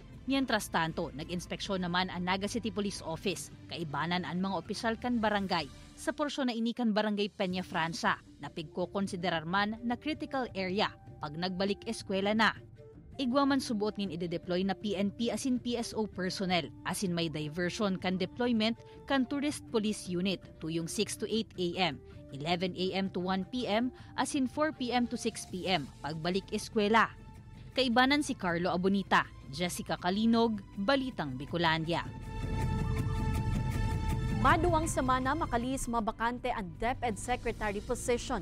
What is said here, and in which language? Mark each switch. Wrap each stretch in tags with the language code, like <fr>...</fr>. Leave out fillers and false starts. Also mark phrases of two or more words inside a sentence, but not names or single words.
<es>Mientras tanto,</es> <bik>nag-inspeksyon naman ang Naga City Police Office, kaibanan ang mga opisyal kan barangay sa porsyon na inikan barangay Peña Francia na pigko-konsiderar man na</bik> <en>critical area</en> <bik>pag nagbalik eskwela na. Igwa man subuot nin ide-deploy na PNP asin PSO personnel asin may diversion kan deployment kan</bik> <en>tourist police unit</en> <bik>tuyong 6 to 8 a.m., 11 a.m. to 1 p.m. asin 4 p.m. to 6 p.m. pagbalik eskwela. Kaibanan si Carlo Abonita, Jessica Kalinog, Balitang Bicolandia. Maduwang semana makalis mabakante ang DepEd Secretary position.</bik>